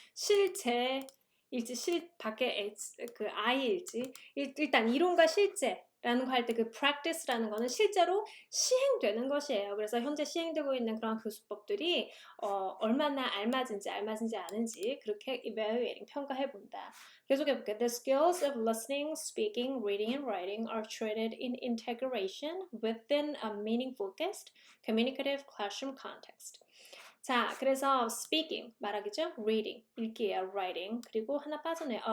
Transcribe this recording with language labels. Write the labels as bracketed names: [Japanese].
[Korean] 실제일지 밖에 그 I일지 일단 이론과 실제라는 거 할 때 그 practice라는 거는 실제로 시행되는 것이에요. 그래서 현재 시행되고 있는 그런 교수법들이 얼마나 알맞은지 않은지 그렇게 evaluating 평가해본다. 계속해볼게요. [English] The skills of listening, speaking, reading, and writing are treated in integration within a meaning-focused, communicative classroom context. [Korean] 자, 그래서 speaking, 말하기죠. reading, 읽기예요. writing, 그리고 하나 빠졌네요.